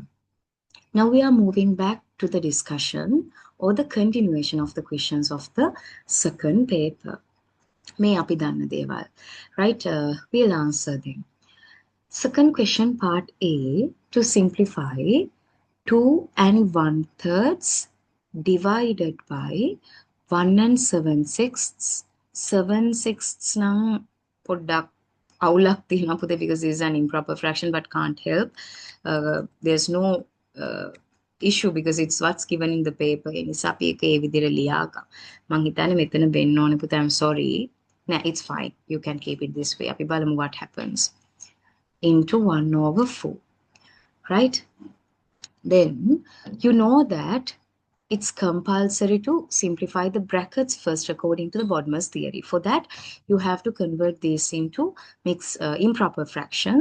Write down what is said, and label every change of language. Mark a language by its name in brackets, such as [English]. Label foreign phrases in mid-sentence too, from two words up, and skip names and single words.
[English] Now we are moving back to the discussion or the continuation of the questions of the second paper. [Sinhala] මේ අපි දන්න දේවල්. [English] Right? We'll answer them. Second question, part A, to simplify 2 and 1/3 divided by 1 and 7/6. [Sinhala] 7/6 නම් පොඩ්ඩක් අවුලක් තියෙනවා පුතේ [English] because this is an improper fraction but can't help. There's no issue because it's what's given in the paper. [Sinhala] ඒ නිසා අපි ඒක ඒ විදිහට ලියාගමු. මං හිතන්නේ මෙතන වෙන්න ඕනේ පුතේ. [English] I'm sorry. Nah, it's fine. You can keep it this way. [Sinhala] අපි බලමු [English] what happens. Into 1/4. Right? Then you know that it's compulsory to simplify the brackets first according to the Bodmer's theory. For that, you have to convert these into improper fractions.